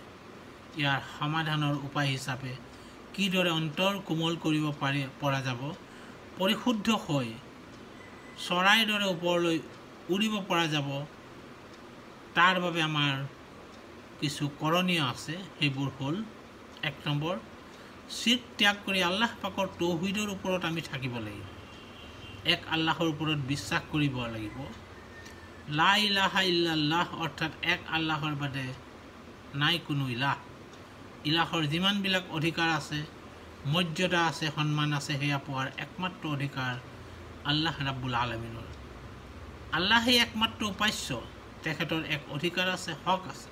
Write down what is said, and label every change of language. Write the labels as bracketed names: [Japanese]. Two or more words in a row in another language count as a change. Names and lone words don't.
[Assamese] ইয়াৰ সমাধানৰ উপায় হিচাপে কিদৰে অন্তৰ কোমল কৰিব পৰা যাব, পৰিশুদ্ধ হৈ চৰাইৰ দৰে ওপৰলৈ উৰিব পৰা যাব, তাৰ বাবে আমাৰ কিছু কৰণীয় আছে। সেইবোৰ হ'ল, 1 নম্বৰ, চিৰ্ক ত্যাগ কৰি আল্লাহ পাকৰ তৌহিদৰ ওপৰত আমি থাকিব লাগিব। এক আল্লাহৰ ওপৰত বিশ্বাস কৰিব লাগিব। [Arabic] لا إله إلا الله, [Assamese] অৰ্থাৎ এক আল্লাহৰ বাদে নাই কোনো ইলাহ। ইলাহৰ যিমানবিলাক অধিকাৰ আছে, মৰ্যাদা আছে, সন্মান আছে, সেয়া পোৱাৰ একমাত্ৰ অধিকাৰ আল্লাহ ৰাব্বুল আলামিনৰ। আল্লাহেই একমাত্ৰ উপাস্য, তেখেতৰ এক অধিকাৰ আছে, হক আছে।